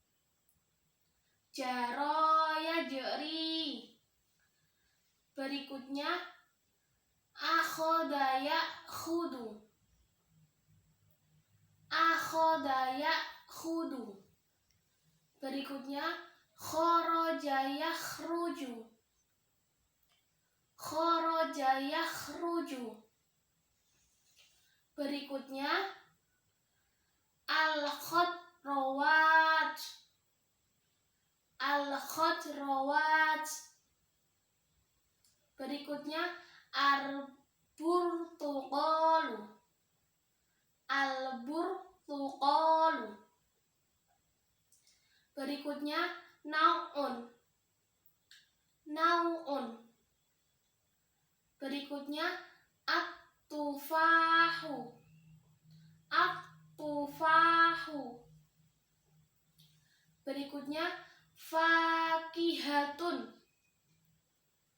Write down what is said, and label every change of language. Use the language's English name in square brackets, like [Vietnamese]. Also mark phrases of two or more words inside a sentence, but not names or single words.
[Arabic] جرى يجري. [Indonesian] Berikutnya, [Arabic] أخذ يأخذ. أخذ يأخذ. [Indonesian] Berikutnya, [Arabic] خرج يخرج. خرج يخرج. [Indonesian] Berikutnya, [Arabic] al-khadrawat. Al-khadrawat. [Indonesian] Berikutnya, al-burtuqalu. [Arabic] Al-burtuqalu. [Indonesian] Berikutnya, nau'un. Nau'un. Berikutnya, at-tufahu. At-tufahu. Berikutnya, fakihatun.